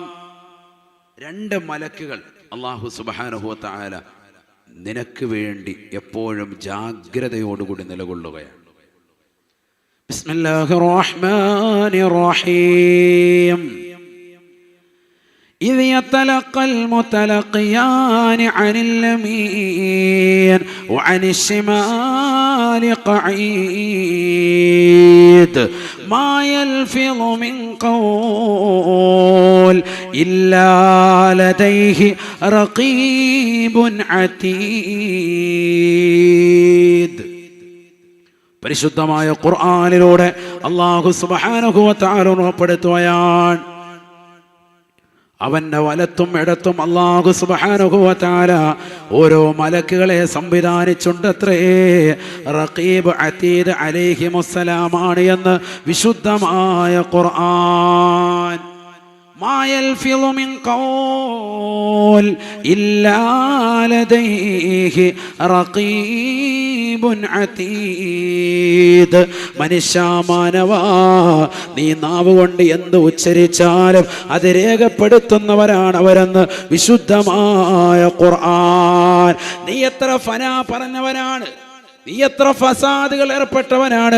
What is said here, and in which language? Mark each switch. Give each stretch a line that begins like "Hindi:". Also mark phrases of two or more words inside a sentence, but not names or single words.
Malayalam: 2 മലക്കുകൾ അല്ലാഹു
Arabic: سبحانه وتعالى
Malayalam: നിനക്ക് വേണ്ടി എപ്പോഴും ജാഗ്രതയോടുകൂടി നിലകൊള്ളുകയാണ്.
Arabic: بسم الله الرحمن الرحيم. إذ يتلقى المتلقيان عن اليمين وعن الشمال قعيد ما يلفظ من قول إلا لديه رقيب عتيد.
Malayalam: പരിശുദ്ധമായ ഖുർആനിലൂടെ അല്ലാഹു
Arabic: سبحانه وتعالى
Malayalam: ഉറപ്പെടുത്തുകയാണ്, അവന്റെ വലത്തും ഇടത്തും അല്ലാഹു
Arabic: سبحانه وتعالى
Malayalam: ഓരോ മലക്കുകളെ സംവിധാനിച്ചുണ്ടത്രേ.
Arabic: رقيب عتيد
Malayalam: അലൈഹിമുസ്സലാമാണ് എന്ന് വിശുദ്ധമായ ഖുർആൻ.
Arabic: ما يلفظ من قول إلا لديه رقيب عتيد.
Malayalam: മനുഷ്യാമാനവാ, നീ നാവ് കൊണ്ട് എന്ത് ഉച്ചരിച്ചാലും അത് രേഖപ്പെടുത്തുന്നവരാണ് അവരെന്ന് വിശുദ്ധമായ ഖുർആൻ. നീ എത്ര ഫനാ പറഞ്ഞവനാണ്, നീ എത്ര ഫസാദുകൾ ഏർപ്പെട്ടവനാണ്.